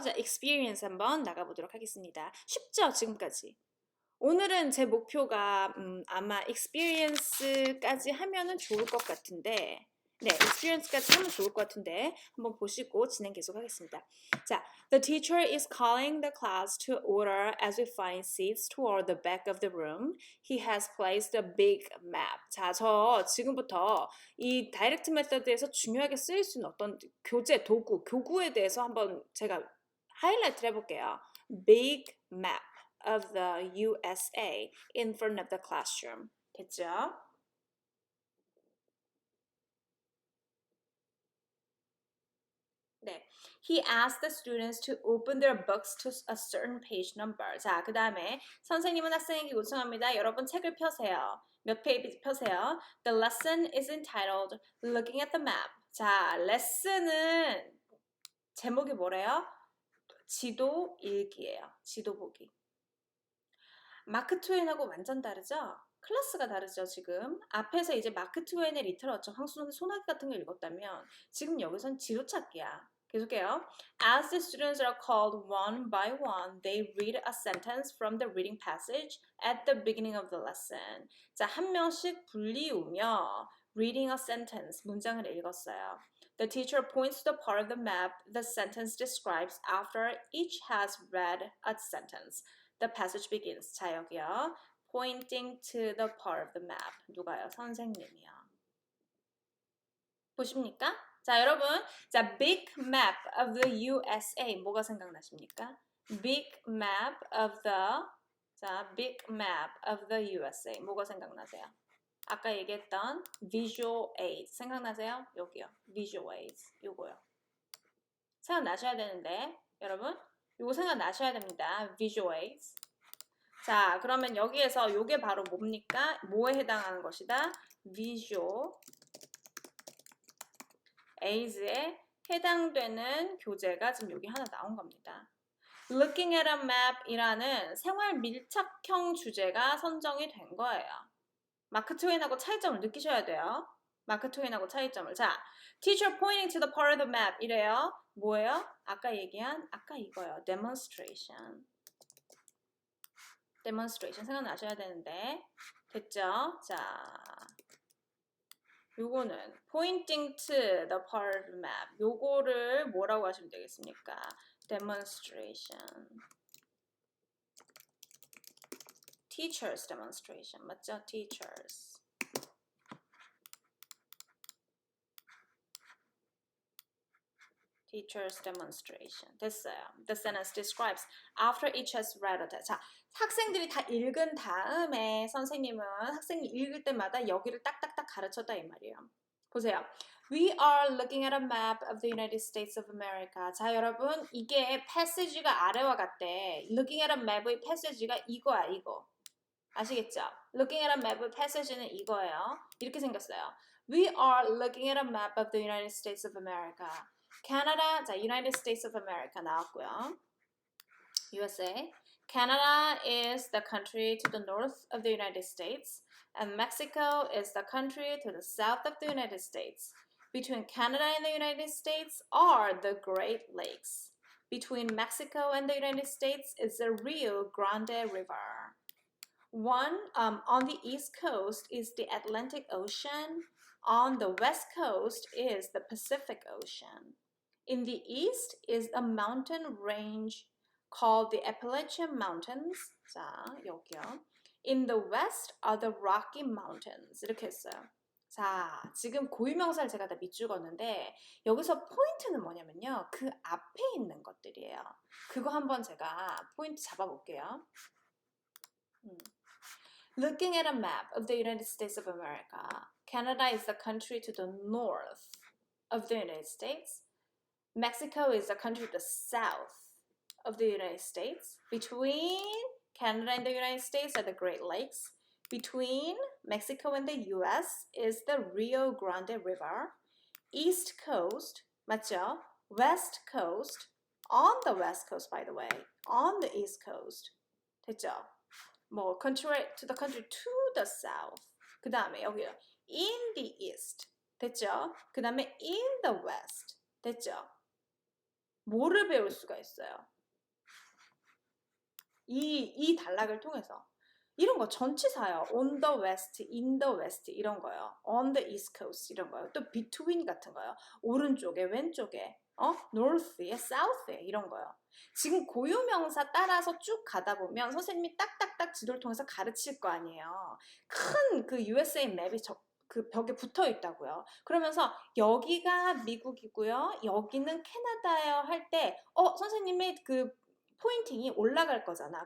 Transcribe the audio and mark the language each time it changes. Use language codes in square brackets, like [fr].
[ko] 자, experience 한번 나가보도록 하겠습니다. 쉽죠? 지금까지. 오늘은 제 목표가 아마 experience까지 하면은 좋을 것 같은데 네, experience까지 하면 좋을 것 같은데 한번 보시고 진행 계속하겠습니다. 자, [en] the teacher is calling the class to order as we find seats toward the back of the room. He has placed a big map. [ko] 자, 저 지금부터 이 다이렉트 메서드에서 중요하게 쓰일 수 있는 어떤 교재, 도구, 교구에 대해서 한번 제가 하이라이트를 해볼게요. [en] Big map of the USA in front of the classroom. [ko] 됐죠? 네. [en] He asked the students to open their books to a certain page number. [ko] 자, 그 다음에 선생님은 학생에게 요청합니다. 여러분 책을 펴세요. 몇 페이지 펴세요? [en] The lesson is entitled Looking at the Map. [ko] 자, 레슨은 제목이 뭐래요? 지도 읽기예요. 지도 보기. 마크 트웨인하고 완전 다르죠? 클래스가 다르죠, 지금. 앞에서 이제 마크 트웨인의 리터러처, 황수선의 소나기 같은 거 읽었다면 지금 여기선 지도 찾기야. 계속해요. [en] As the students are called one by one, they read a sentence from the reading passage at the beginning of the lesson. [ko] 자, 한 명씩 불리우며 [en] reading a sentence, [ko] 문장을 읽었어요. [en] The teacher points to the part of the map the sentence describes after each has read a sentence. The passage begins. [ko] 자, 여기요. [en] Pointing to the part of the map. [ko] 누가요? 선생님이요. 보십니까? 자, 여러분. 자, [en] big map of the USA. [ko] 뭐가 생각나십니까? [en] Big map of the 자, big map of the USA. [ko] 뭐가 생각나세요? 아까 얘기했던 visual aids. 생각나세요? 여기요. visual aids. 요거요. 생각나셔야 되는데, 여러분. 요거 생각나셔야 됩니다. [en] visual aids. [ko] 자, 그러면 여기에서 요게 바로 뭡니까? 뭐에 해당하는 것이다? visual aids에 해당되는 교재가 지금 여기 하나 나온 겁니다. [en] Looking at a map [ko] 이라는 생활 밀착형 주제가 선정이 된 거예요. 마크 트웨인하고 차이점을 느끼셔야 돼요. 마크 트웨인하고 차이점을. [en] 자, teacher pointing to the part of the map [ko] 이래요. 뭐예요? 아까 얘기한 아까 이거요. demonstration. demonstration 생각나셔야 되는데 됐죠? 자, 요거는 [en] pointing to the part of the map [ko] 요거를 뭐라고 하시면 되겠습니까? [en] demonstration teachers demonstration [ko] 맞죠? [en] teachers teachers demonstration [ko] 됐어요. [en] The sentence describes after each has read a text. [ko] 자, 학생들이 다 읽은 다음에 선생님은 학생이 읽을 때마다 여기를 딱딱딱 가르쳤다 이 말이에요. 보세요. [en] We are looking at a map of the United States of America. [ko] 자, 여러분, 이게 패시지가 아래와 같대. [en] Looking at a map [ko] 의 패시지가 이거야, 이거. 아시겠죠? [en] Looking at a map [ko] 의 패시지는 이거예요. 이렇게 생겼어요. [en] We are looking at a map of the United States of America. Canada, [ko] 자, [en] United States of America 나왔고요. USA. Canada is the country to the north of the United States, and Mexico is the country to the south of the United States. Between Canada and the United States are the Great Lakes. Between Mexico and the United States is the Rio Grande River. On the east coast is the Atlantic Ocean. On the west coast is the Pacific Ocean. In the east is a mountain range called the Appalachian Mountains. [ko] 자, 여기요. [en] In the west are the Rocky Mountains. [ko] 이렇게 했어요. 자, 지금 고유명사를 제가 다 밑줄었는데 여기서 포인트는 뭐냐면요. 그 앞에 있는 것들이에요. 그거 한번 제가 포인트 잡아볼게요. [en] Looking at a map of the United States of America, Canada is the country to the north of the United States. Mexico is the country to the south of the United States. Between Canada and the United States are the Great Lakes. Between Mexico and the US is the Rio Grande River. East Coast, [ko] 맞죠? [en] West Coast, on the West Coast, by the way, on the East Coast. [ko] 됐죠? [en] 뭐 country to the country to the south. [ko] 그 다음에 여기요. [en] In the east. [ko] 됐죠? 그 다음에 [en] in the west. [ko] 됐죠? 뭐를 배울 수가 있어요? 이 단락을 통해서. 이런 거 전치사요. [en] On the west, in the west [ko] 이런 거요. [en] On the east coast [ko] 이런 거요. 또 between 같은 거요. 오른쪽에, 왼쪽에, north에, south에 이런 거요. 지금 고유명사 따라서 쭉 가다 보면 선생님이 딱딱딱 지도를 통해서 가르칠 거 아니에요. 큰 그 USA 맵이 그 벽에 붙어 있다고요. 그러면서 여기가 미국이고요. 여기는 캐나다예요 할 때 선생님의 그 포인팅이 올라갈 거잖아.